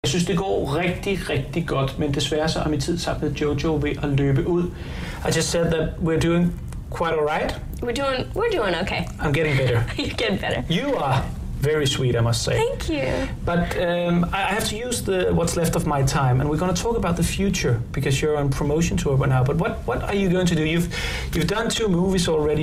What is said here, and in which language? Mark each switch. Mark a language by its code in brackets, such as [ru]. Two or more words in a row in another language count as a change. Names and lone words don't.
[da] Jeg synes, det går rigtig, rigtig godt, men desværre så er min tid sammen med JoJo ved at løbe ud. [en] I just said that we're doing quite alright. We're doing okay. I'm getting better. You're getting better. You are very sweet, I must say. Thank you. But I have to use what's left of my time, and we're going to talk about the future because you're on promotion tour right now. But what are you going to do? You've done 2 movies already.